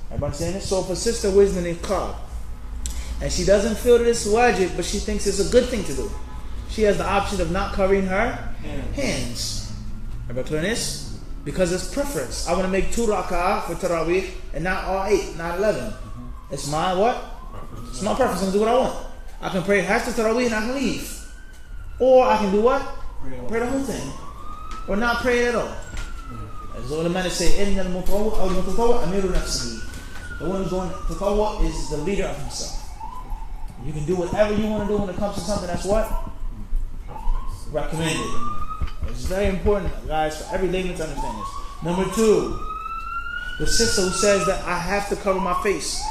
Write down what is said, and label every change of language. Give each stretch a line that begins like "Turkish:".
English: Everybody understand this? So if a sister wears the niqab and she doesn't feel that it's wajib, but she thinks it's a good thing to do, she has the option of not covering her hands. Everybody clear on this? Because it's preference. I want to make 2 rak'ah for Taraweeh and not all 8, not 11. It's my what? It's my preference. I'm going to do what I want. I can pray half the Taraweeh and I can leave. Or I can do what? Pray the whole thing. Or not pray at all. As the ulama say,
Arabic: إِنَّ الْمُطَوَّعَ أَوْ الْمُتَطَوَّعَ أَمِيرُ نَفْسِهِ.
English: The one who's going to tatawwa is the leader of himself. You can do whatever you want to do when it comes to something that's what? Recommended. It's very important, guys, for every layman to understand this. Number 2, the sister who says that I have to cover my face.